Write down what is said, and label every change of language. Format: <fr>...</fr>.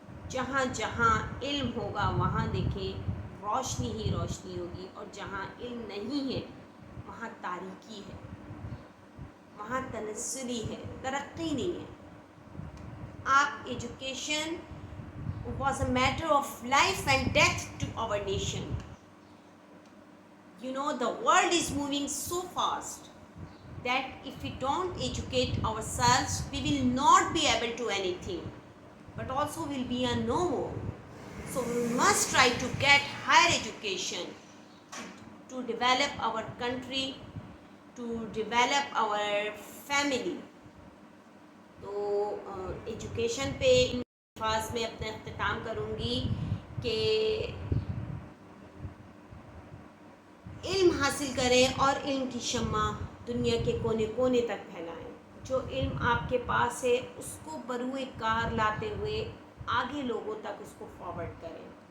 <ur>جہاں جہاں علم ہوگا وہاں دیکھیں روشنی ہی روشنی ہوگی، اور جہاں علم نہیں ہے وہاں تاریکی ہے، وہاں تنزلی ہے، ترقی نہیں ہے۔ آپ education</ur> <en>was a matter of life and death to our nation. You know, the world is moving so fast that if we don't educate ourselves, we will not be able to anything, but also will be a no more. So we must try to get higher education to develop our country, to develop our family.</en> <ur>تو education پہ ان الفاظ میں اپنا اختتام کروں گی کہ علم حاصل کریں اور علم کی شمع دنیا کے کونے کونے تک پھیلائیں۔ جو علم آپ کے پاس ہے اس کو بروئے کار لاتے ہوئے آگے لوگوں تک اس کو فارورڈ کریں۔</ur>